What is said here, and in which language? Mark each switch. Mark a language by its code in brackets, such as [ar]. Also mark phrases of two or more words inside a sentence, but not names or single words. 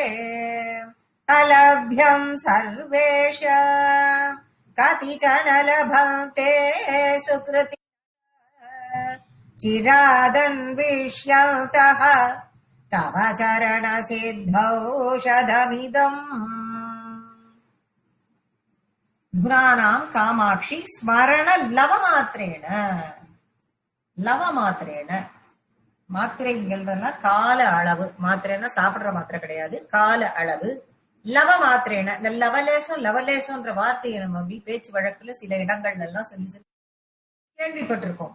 [sa] अलभ्यं सर्वेश कतिचन लभन्ते सुकृति चिरादन्विष्यन्तः तव चरण सिद्धौषधमिदम्. गुणानां कामाक्षि स्मरण लवमात्रेण. [ta] லவமாத்திரேன மாத்திரைங்கிறதெல்லாம் கால அளவு. மாத்திரைன்னா சாப்பிடுற மாத்திரை கிடையாது, கால அளவு. லவமாத்திரேன இந்த லவலேசம் லவலேசம்ன்ற வார்த்தையை நம்ம அப்படி பேச்சு வழக்குல சில இடங்கள்ல எல்லாம் சொல்லி சொல்லி கேள்விப்பட்டிருக்கோம்.